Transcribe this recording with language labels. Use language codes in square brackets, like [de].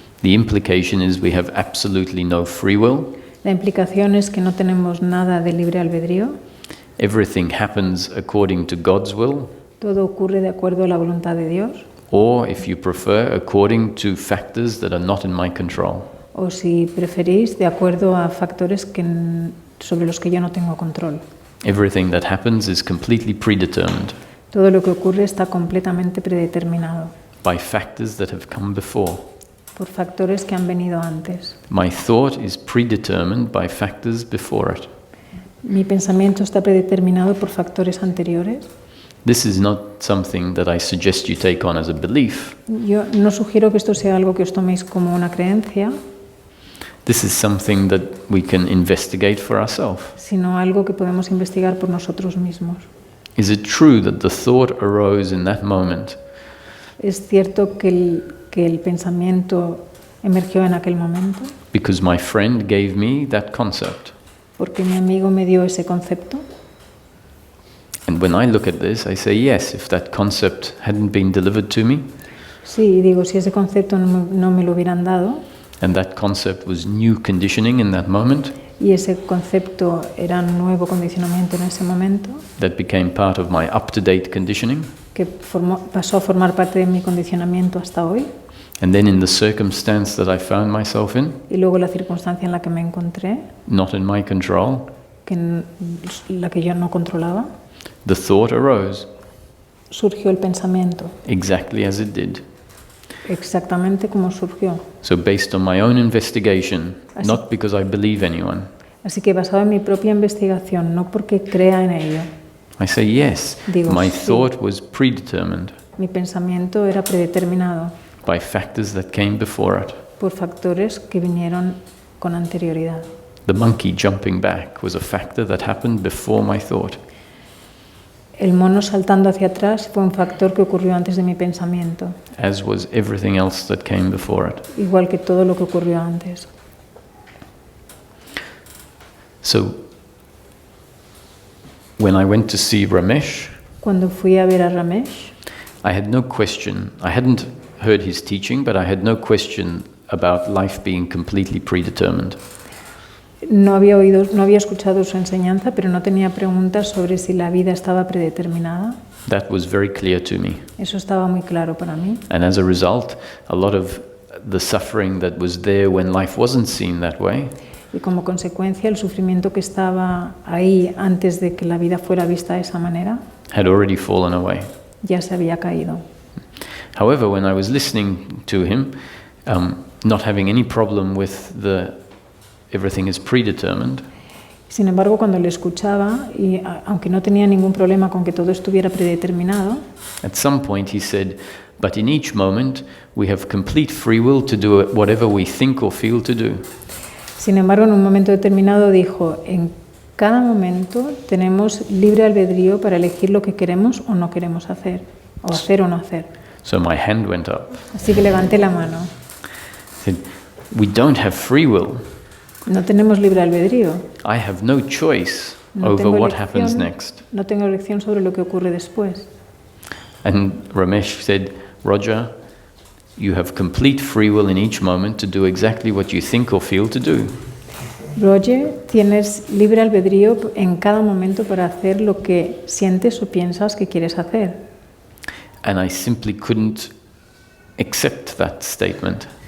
[en] the implication is we have absolutely no free will. [es] la implicación es que no tenemos nada de libre albedrío, [en] Everything happens according to God's will, [es] todo ocurre de acuerdo a la voluntad de Dios, [en] or if you prefer, according to factors that are not in my control. [es] o si preferís, de acuerdo a factores sobre los que yo no tengo control. [en] Everything that happens is completely predetermined [es] Todo lo que ocurre está completamente predeterminado [en] by factors that have come before. [es] por factores que han venido antes. [en] My thought is predetermined by factors before it. [es] Mi pensamiento está predeterminado por factores anteriores. [en] This is not something that I suggest you take on as a belief. [es] Yo no sugiero que esto sea algo que os toméis como una creencia, [en] This is something that we can investigate for ourselves. [es] sino algo que podemos investigar por nosotros mismos. [en] Is it true that the thought arose in that moment [es] ¿Es cierto que el pensamiento emergió en aquel momento? [en] because my friend gave me that concept? [es] Porque mi amigo me dio ese concepto. [en] And when I look at this, I say, yes, if that concept hadn't been delivered to me, [es] Sí, digo, si ese concepto no me lo hubieran dado, [en] and that concept was new conditioning in that moment, [es] y ese concepto era nuevo condicionamiento en ese momento, [en] that became part of my up-to-date conditioning, [es] que pasó a formar parte de mi condicionamiento hasta hoy, [en] and then in the circumstance that I found myself in, [es] y luego la circunstancia en la que me encontré, [en] not in my control, [es] la que yo no controlaba, [en] the thought arose [es] surgió el pensamiento, [en] exactly as it did. [es] exactamente como surgió. [en] So based on my own investigation, [es] Así- [en] not because I believe anyone, [es] Así que basado en mi propia investigación, no porque crea en ello, [en] I say, yes, [es] Digo, [en] my [es] sí. [en] thought was predetermined [es] mi pensamiento era predeterminado [en] by factors that came before it. [es] por factores que vinieron con anterioridad. [en] The monkey jumping back was a factor that happened before my thought. [es] El mono saltando hacia atrás fue un factor que ocurrió antes de mi pensamiento, [en] As was everything else that came before it. [es] igual que todo lo que ocurrió antes. [en] So, when I went to see Ramesh, [es] Cuando fui a ver a Ramesh, [en] I had no question. I hadn't heard his teaching, but I had no question about life being completely predetermined. [es] no había escuchado su enseñanza, pero no tenía preguntas sobre si la vida estaba predeterminada. [en] That was very clear to me. [es] Eso estaba muy claro para mí. [en] And as a result, a lot of the suffering that was there when life wasn't seen that way [es] Y como consecuencia, el sufrimiento que estaba ahí antes de que la vida fuera vista de esa manera, [en] had already fallen away. [es] ya se había caído. [en] However, when I was listening to him, not having any problem with everything is predetermined, [es] Sin embargo, cuando le escuchaba, y aunque no tenía ningún problema con que todo estuviera predeterminado, [en] at some point he said, but in each moment we have complete free will to do whatever we think or feel to do. [es] sin embargo, en un momento determinado dijo, en cada momento tenemos libre albedrío para elegir lo que queremos o no queremos hacer, o hacer o no hacer. [en] So my hand went up. [es] Así que levanté la mano. [en] I said, we don't have free will. [es] No tenemos libre albedrío. [en] I have no choice [es] No [en] over [es] tengo [en] what happens [es] elección, [en] next. [es] no tengo elección sobre lo que ocurre después. [en] And Ramesh said, Roger, you have complete free will in each moment to do exactly what you think or feel to do. [es] Roger, tienes libre albedrío en cada momento para hacer lo que sientes o piensas que quieres hacer. [en] And I simply couldn't accept that statement.